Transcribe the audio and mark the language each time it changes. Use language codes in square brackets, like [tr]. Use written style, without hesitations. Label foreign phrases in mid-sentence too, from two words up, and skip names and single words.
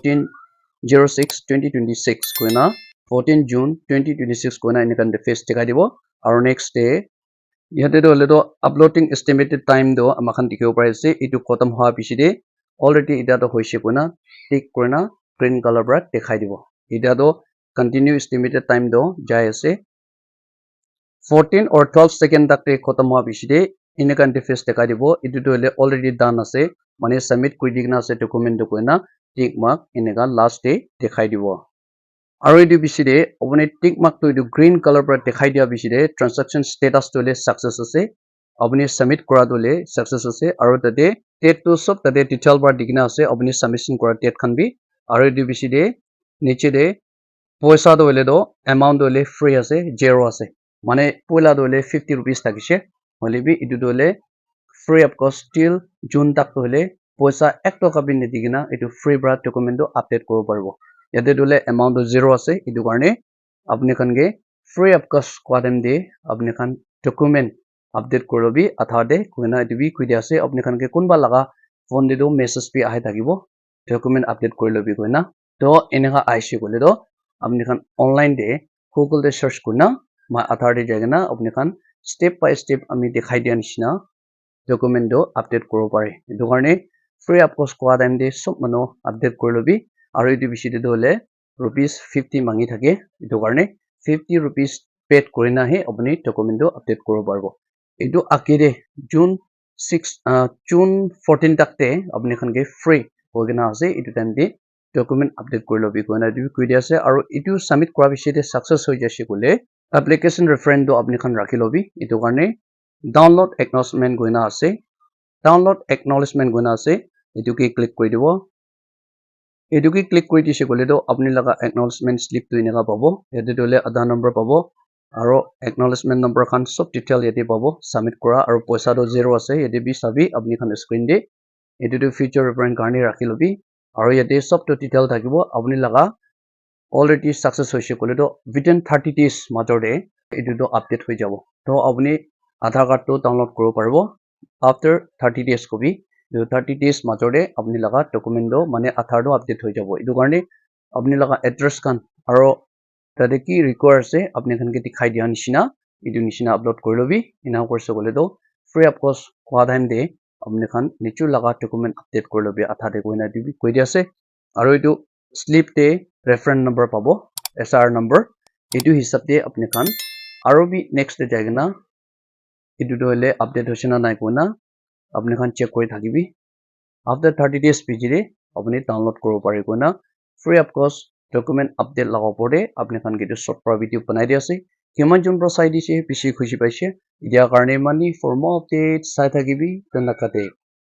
[nag] 14/06/2026 koina 14 June 2026 koina enikan face dekhai dibo aro [en] next day [nag] yate to hole to [en] uploading estimated time [nag] do amakhan dikhibo pare ase etu khatam hoa bishide already eta to hoise koina tick korina [en] green color [nag] pra dekhai dibo eta to continue [en] estimated time [nag] do jai ase 14 or 12 second tak te khatam hoa bishide eneka interface dekhai dibo etu to hole [en] already done [nag] ase mane submit kuri dikna ase document to koina [en] tick mark [nag] eneka last day dekhai dibo aro etu bishide apuni [en] tick mark [nag] to etu [en] green color [nag] pra dekhai dia bishide [en] transaction status [nag] to le success ase apuni submit kora to le success ase aro tate date to sob tate detail bar dikna ase apuni submission kora date khan bi aro etu bishide niche de poisa to hole to amount to le free ase zero ase mane poila to le 50 rupees thakise hole bi etu to le [en] free of cost till June [nag] tak to hole poisa 1 toka bi nidigina etu free bra document to update koribo paribo yate dole amount to zero ase etu karne apni khan ke [en] free of cost [nag] kwadem de apni khan document update korobi aadhaar de koina etu bi koi dia ase apni khan ke kunba laga phone de do message bi ahi thakibo document update kori lobi koina to eneka aise kole do apni khan online de Google de search korna my aadhaar de jaigena apni khan [en] step by step [nag] ami dekhai dia nishina document do update koribo pare etu karne [en] free of cost [nag] kwadem de sob manu update kori lobi aro etu bishide to hole rupees 50 mangi thake etu karne 50 rupees paid korina he apni document to update koribo paribo etu akire June 14 tak te apni khan ke free hogena ase etu time de document update kori lobi koina etu koi dia ase aro etu submit kora bishide success hoi jase kole [en] application reference [nag] do apni khan rakhi lobi etu karne [en] download acknowledgement [nag] goina ase [en] download acknowledgement [nag] goina ase etu ki click kori dibo etu ki click kori dise kole to apni laga [en] acknowledgement slip [nag] to eneka pabo yate dole [en] Aadhaar number [nag] pabo aro [en] acknowledgement number [nag] khan sob detail yate pabo submit kora aro poisa to zero ase yate bi sabi apni khan screen de etu to [en] future reference [nag] karne rakhi lobi aro yate sob to detail thakibo apni laga already success hoise kole to [en] within 30 days [nag] major de etu to update hoi jabo to apni [en] Aadhaar card [nag] to download koribo paribo [en] after 30 days [nag] kobi [en] 30 days [nag] major de apni laga document do mane Aadhaar do update hoi jabo etu karne apni laga address khan aro tate ki require ase apni khan ke dikhai dia nishina etu nishina upload kori lobi ena korse kole to [en] free of cost [nag] kwa time de apni khan nichu laga document update kori lobi Aadhaar de koina etu bi koi dia ase aro etu slip te [en] reference number [nag] pabo [en] SR number [nag] etu hisab de apni khan aro bi next de jaigena etu to hole update hoise na nai koina apni khan check kori thakibi [en] after 30 days [nag] pijire apni download koribo pare koina [en] free of cost document update [nag] laga opor de apni khan ke short pra video banai dia ase kiman jon pra sai dise bishi khushi paise etia karne mani [en] for more updates [nag] sai thakibi dhanyabad